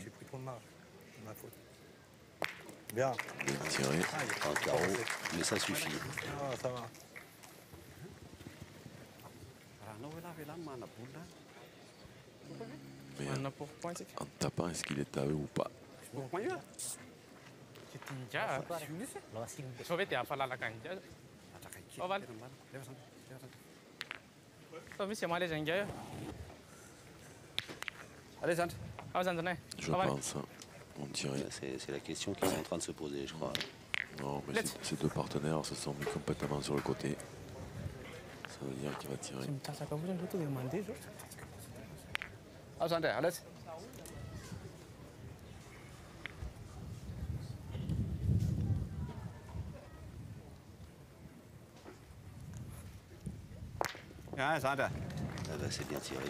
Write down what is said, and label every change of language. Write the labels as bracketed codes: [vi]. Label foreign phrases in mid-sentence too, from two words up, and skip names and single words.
[fr] J'ai pris trop de marge. C'est ma faute. Bien. Bien tiré. Un carreau, mais ça suffit. Ah, ça va. Mais Mana pour point c'est en tapant, est-ce qu'il est à eux ou pas? ketinja. [mg] Sao hoe dia afalalaka an'izay. Oh, valy. Sao misy amaly zangay. [fr] Allez, Sand. Ah, zanjanay. Je pense. On dirait. C'est la question qui est en train de se poser, je crois. Non, mais ces deux partenaires se sont mis complètement sur le côté. Ça veut dire qu'il va tirer. [mg] Mitasaka fotsiny loto dia mandeha zao. [fr] Ah, Sand, allez. Ja, Sand. Ah bah, c'est bien tiré.